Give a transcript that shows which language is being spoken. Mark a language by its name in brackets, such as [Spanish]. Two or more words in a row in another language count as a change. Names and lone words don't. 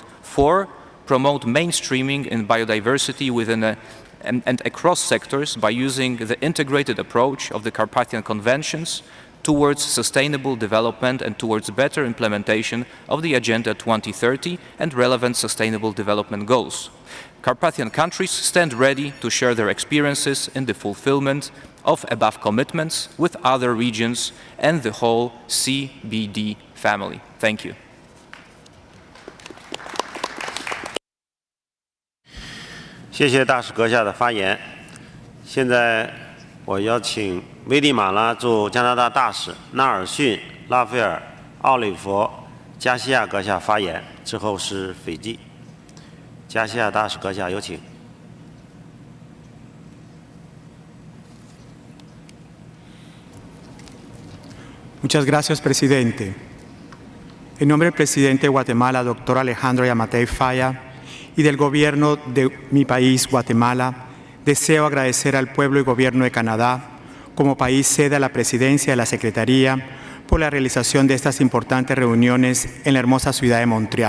[English] Four, promote mainstreaming in biodiversity within and across sectors by using the integrated approach of the Carpathian Conventions towards sustainable development and towards better implementation of the Agenda 2030 and relevant sustainable development goals. Carpathian countries stand ready to share their experiences in the fulfillment of above commitments with other regions and the whole CBD family. Thank you. [Chinese] 谢谢大使阁下的发言。现在我邀请危地马拉驻加拿大大使纳尔逊、拉斐尔、奥利弗、加西亚阁下发言，之后是斐济。加西亚大使阁下有请。 [Spanish] Muchas gracias, presidente. En nombre del presidente de Guatemala, doctor Alejandro Yamatei Falla, y del gobierno de mi país, Guatemala, deseo agradecer al pueblo y gobierno de Canadá, como país sede a la presidencia de la Secretaría, por la realización de estas importantes reuniones en la hermosa ciudad de Montreal.